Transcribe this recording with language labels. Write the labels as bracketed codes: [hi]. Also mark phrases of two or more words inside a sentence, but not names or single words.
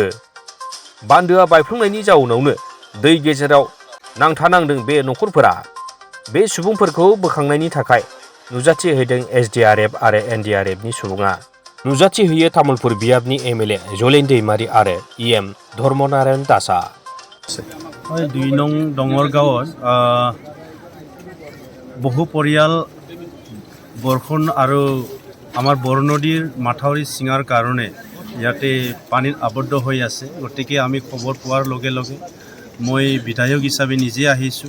[brx] बान्दोआ बायफ्लंनायनि जाउनावनो दै गेजेराव नांथानांदों बे नखरफोरा। बे सुबुंफोरखौ बोखांनायनि थाखाय नुजाथि हैदों SDRF आरो NDRFनि सुबुङा। नुजाथि होयो तामुलपुर बियाबनि MLA जलेन दैमारी आरो EM धर्मनारायण दासआ। [as] 2 নং ডঙৰগাঁৱত বহু পৰিয়াল বৰষুণ আৰু আমাৰ বৰনদীৰ মাথাউৰি ছিঙাৰ কাৰণে ইয়াতে পানীত আবদ্ধ হৈ আছে। গতিকে আমি খবৰ পোৱাৰ লগে লগে মই বিধায়ক হিচাপে নিজে আহিছোঁ।